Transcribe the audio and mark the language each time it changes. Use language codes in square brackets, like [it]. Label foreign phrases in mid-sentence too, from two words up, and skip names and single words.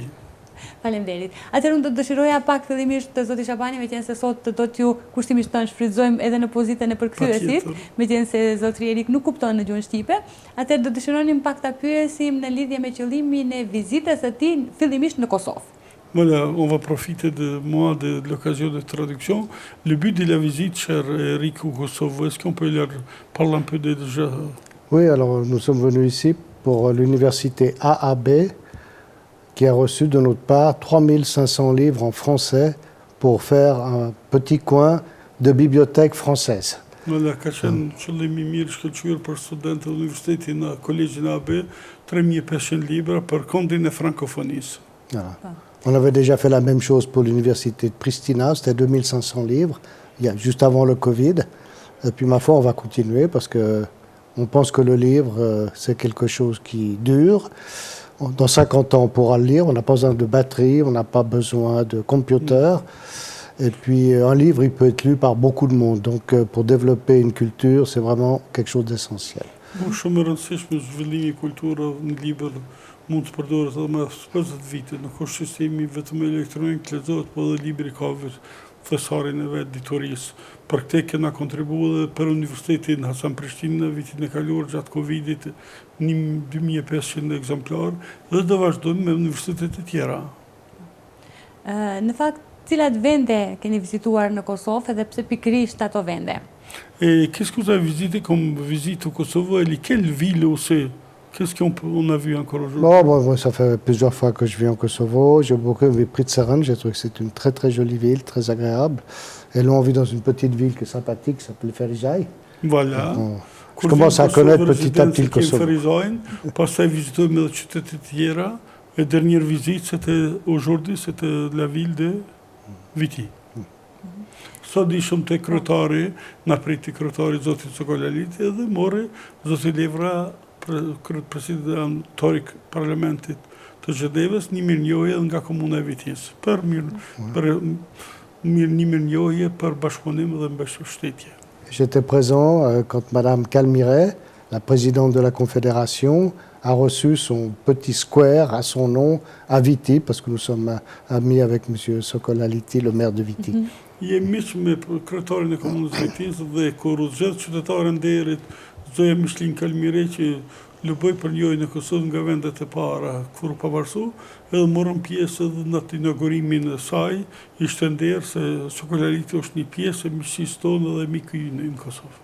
[sq] Faleminderit. Atëherë unë do të dëshiroja pak fillimisht të zoti Shabani, meqense sot do t'ju kushtimisht të shfrytëzojmë edhe në pozitën e përkthyesit, meqense zotri Erik nuk kupton në gjuhën shqipe. Atëherë do dëshironim pak ta pyesim në lidhje me qëllimin e vizitës së tij fillimisht në Kosovë. [fr] Voilà, on va profiter de moi de l'occasion de traduction. Le but de la visite, cher Eric, au Kosovo, est-ce qu'on peut leur parler un peu déjà? Oui, alors nous sommes venus ici pour l'université AAB qui a reçu de notre part 3500 livres en français pour faire un petit coin de bibliothèque française. Voilà, [sq] ka qenë qëllimi i mirë shkëlqyer për studentët e universitetit në Kolegjin AB, 3500 libra për kondin e frankofonisë. Voilà. [fr] On avait déjà fait la même chose pour l'université de Pristina, c'était 2500 livres, juste avant le Covid. Et puis ma foi, on va continuer parce qu'on pense que le livre, c'est quelque chose qui dure. Dans 50 ans, on pourra le lire, on n'a pas besoin de batterie, on n'a pas besoin de computer. Et puis un livre, il peut être lu par beaucoup de monde. Donc pour développer une culture, c'est vraiment quelque chose d'essentiel. [sq] Shumë e rëndësishme zhvillimi i kulturës në libër mund të përdoret edhe më 50 vite. Nuk është sistemi vetëm elektronik lexohet, po edhe libri ka thesarin e vet ditorisë. Për këtë kena kontribuar edhe për Universitetin Hasan Prishtinë në vitin e kaluar gjatë Covidit 2500 ekzemplar dhe do vazhdojmë me universitete të tjera. Në fakt, cilat vende keni vizituar në Kosovë edhe pse pikërisht ato vende? [fr] Et qu'est-ce que vous avez visité comme visite au Kosovo et lesquelles villes aussi? Qu'est-ce qu'on a vu encore aujourd'hui? Bon, ça fait plusieurs fois que je viens au Kosovo. J'ai beaucoup aimé Prizren. J'ai trouvé que c'est une très très jolie ville, très agréable. Et là, on vit dans une petite ville qui est sympathique, qui s'appelle Ferizaj. Voilà. Je commence à connaître petit à petit le Kosovo. [sq] Pastaj vizitojmë edhe qytete të tjera. [fr] Et dernière visite, c'était la ville de Viti. [sq] Sot ishëm te kryetari, na priti kryetari zotit Sokolaliti edhe mori zoti Levra, presidenti parlamentit të Zhenevës, një mirënjohje nga komuna e Vitis për një mirënjohje për bashkëpunim dhe mbështetje. [fr] J'étais présent quand Madame Calmiret, la présidente de la Confédération, a reçu son petit square à son nom à Viti, parce que nous sommes amis avec M. Sokolaliti, le maire de Viti. [sq] Jemi miq me kryetarin e komunës së Vitis dhe kur u zgjedh qytetare nderit zoja Mishlin Kalmire që lëboj për njojnë e Kosovë nga vendet e para kur u pavarësu, edhe morëm pjesë edhe në atë inaugurimin e saj, ishte nder se Sokolaliti është një pjesë e miqësisë tonë dhe miku ynë në Kosovë.